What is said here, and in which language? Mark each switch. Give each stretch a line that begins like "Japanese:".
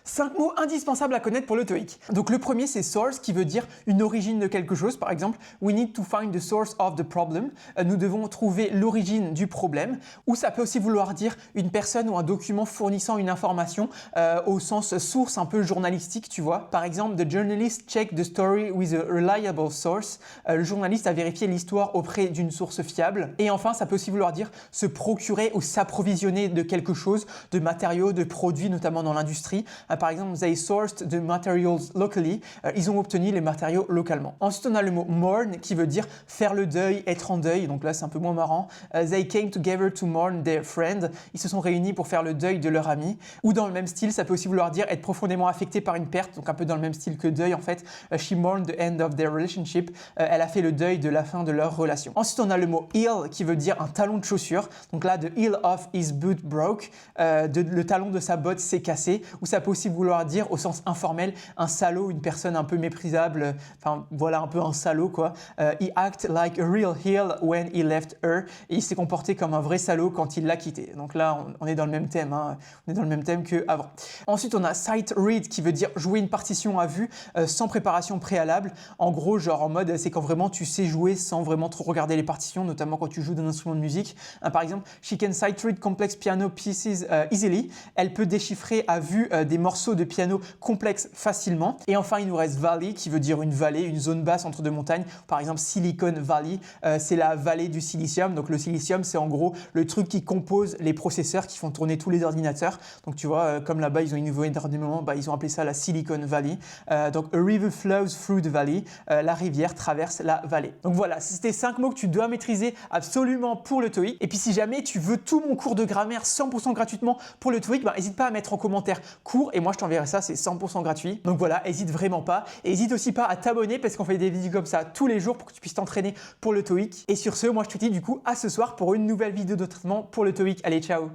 French: 5 mots indispensables à connaître pour le TOEIC. Donc le premier c'est source qui veut dire une origine de quelque chose. Par exemple,
English: we need to find the source of the problem.
French: Nous devons trouver l'origine du problème. Ou ça peut aussi vouloir dire une personne ou un document fournissant une information au sens source un peu journalistique, tu vois. Par exemple,
English: the journalist checked the story with a reliable source.
French: Le journaliste a vérifié l'histoire auprès d'une source fiable. Et enfin, ça peut aussi vouloir dire se procurer ou s'approvisionner de quelque chose, de matériaux, de produits, notamment dans l'industrie. Par exemple,
English: they sourced the materials locally.
French: Ils ont obtenu les matériaux localement. Ensuite, on a le mot mourn qui veut dire faire le deuil, être en deuil. Donc là, c'est un peu moins marrant.
English: They came together to mourn their friend.
French: Ils se sont réunis pour faire le deuil de leur ami. Ou dans le même style, ça peut aussi vouloir dire être profondément affecté par une perte. Donc un peu dans le même style que deuil en fait.
English: She mourned the end of their relationship.
French: Elle a fait le deuil de la fin de leur relation. Ensuite, on a le mot heel qui veut dire un talon de chaussure. Donc là,
English: the heel of his boot broke.
French: Le talon de sa botte s'est cassé. Ou ça peut aussi vouloir dire au sens informel un salaud, une personne un peu méprisable, enfin voilà un peu un salaud quoi.
English: He acted like a real heel when he left her.
French: Et il s'est comporté comme un vrai salaud quand il l'a quitté. Donc là on est dans le même thème, hein. On est dans le même thème qu'avant. Ensuite on a sight read qui veut dire jouer une partition à vue sans préparation préalable. En gros genre en mode c'est quand vraiment tu sais jouer sans vraiment trop regarder les partitions, notamment quand tu joues d'un instrument de musique. Par exemple,
English: she can sight read complex piano pieces easily.
French: Elle peut déchiffrer à vue des morceaux de piano complexes facilement. Et enfin, il nous reste valley qui veut dire une vallée, une zone basse entre deux montagnes. Par exemple, Silicon Valley, c'est la vallée du silicium. Donc le silicium, c'est en gros le truc qui compose les processeurs qui font tourner tous les ordinateurs. Donc tu vois, comme là-bas, ils ont innové énormément, ils ont appelé ça la Silicon Valley.
English: Donc a river flows through the valley.
French: La rivière traverse la vallée. Donc voilà, c'était 5 mots que tu dois maîtriser absolument pour le TOEIC. Et puis si jamais tu veux tout mon cours de grammaire 100% gratuitement pour le TOEIC, n'hésite pas à mettre en commentaire cours et moi je t'enverrai ça, c'est 100% gratuit. Donc voilà, n'hésite vraiment pas. Et n'hésite aussi pas à t'abonner parce qu'on fait des vidéos comme ça tous les jours pour que tu puisses t'entraîner pour le TOEIC. Et sur ce, moi je te dis du coup à ce soir pour une nouvelle vidéo de traitement pour le TOEIC. Allez, ciao!